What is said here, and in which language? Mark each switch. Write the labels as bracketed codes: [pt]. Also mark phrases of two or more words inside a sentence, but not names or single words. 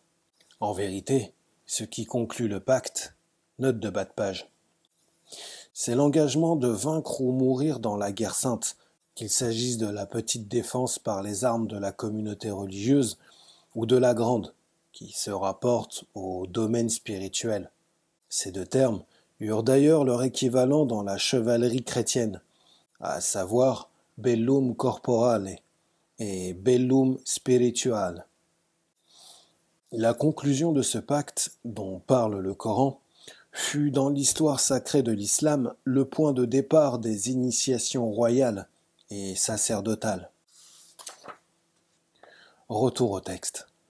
[fr] En vérité, ce qui conclut le pacte, note de bas de page, c'est l'engagement de vaincre ou mourir dans la guerre sainte, qu'il s'agisse de la petite défense par les armes de la communauté religieuse ou de la grande, qui se rapporte au domaine spirituel. Ces deux termes eurent d'ailleurs leur équivalent dans la chevalerie chrétienne, à savoir [la] bellum corporale et bellum spirituale. [fr] La conclusion de ce pacte, dont parle le Coran, fut dans l'histoire sacrée de l'islam le point de départ des initiations royales et sacerdotales. Retour au texte.